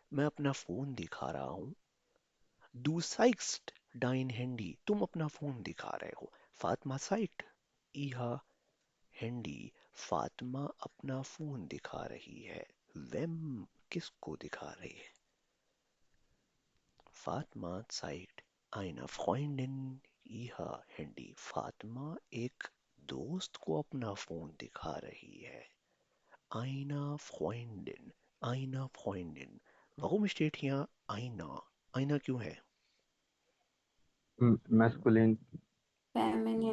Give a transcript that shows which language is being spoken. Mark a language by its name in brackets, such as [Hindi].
[Hindi] मैं अपना फोन दिखा रहा हूँ. [German] Du zeigst dein Handy. [Hindi] तुम अपना फोन दिखा रहे हो. [German] Fatma zeigt ihr Handy. [Hindi] Fatima अपना फोन दिखा रही है. Wem किसको दिखा रही है? [German] Fatma zeigt einer Freundin ihr Handy. [Hindi] Fatima एक दोस्त को अपना फोन दिखा रही है. [German] Einer Freundin. Einer Freundin. Warum steht hier einer? [Hindi] Einer क्यों है? [English] Masculine. Feminine.